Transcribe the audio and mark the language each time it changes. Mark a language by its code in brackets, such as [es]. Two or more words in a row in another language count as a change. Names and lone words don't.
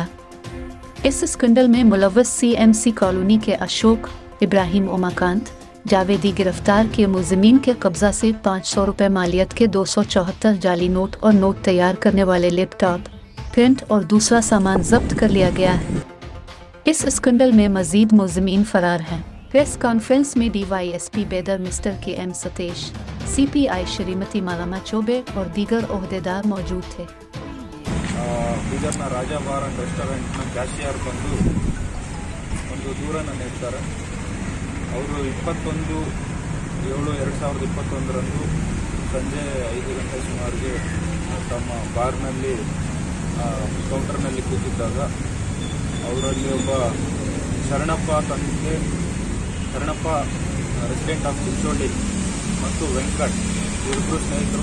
[ur] اس اسکینڈل میں ملوث CMC کالونی کے اشوک، ابراہیم، اماکانت، جاویدی گرفتار کے ملزمین کے قبضہ سے 500 روپئے مالیت کے 274 جعلی نوٹ اور نوٹ تیار کرنے والے لیپ ٹاپ، پرنٹ اور دوسرا سامان ضبط کر لیا گیا ہے. اس اسکینڈل میں مزید ملزمین فرار ہیں. [en] press conference [ur] میں DYSP بیدر مسٹر KM ستیش، CPI شریمتی مالاما چوبے اور دیگر عہدیدار موجود تھے. [kn] ಬೀದರ್ನ ರಾಜಾ ಬಾರ್ ಅಂಡ್ ರೆಸ್ಟೋರೆಂಟ್ನ ಕ್ಯಾಶಿಯರ್ ಬಂದು ಒಂದು ದೂರನ್ನು ನೀಡ್ತಾರೆ. ಅವರು 21/7/2021 ಸಂಜೆ 5 ಗಂಟೆ ಸುಮಾರಿಗೆ ತಮ್ಮ ಬಾರ್ನಲ್ಲಿ ಕೌಂಟರ್ನಲ್ಲಿ ಕೂತಿದ್ದಾಗ ಅವರಲ್ಲಿ ಒಬ್ಬ ಶರಣಪ್ಪ [en] resident of [kn] ಚಿಂಚೋಳಿ ಮತ್ತು ವೆಂಕಟ್ ಇವರಿಬ್ಬರು ಸ್ನೇಹಿತರು.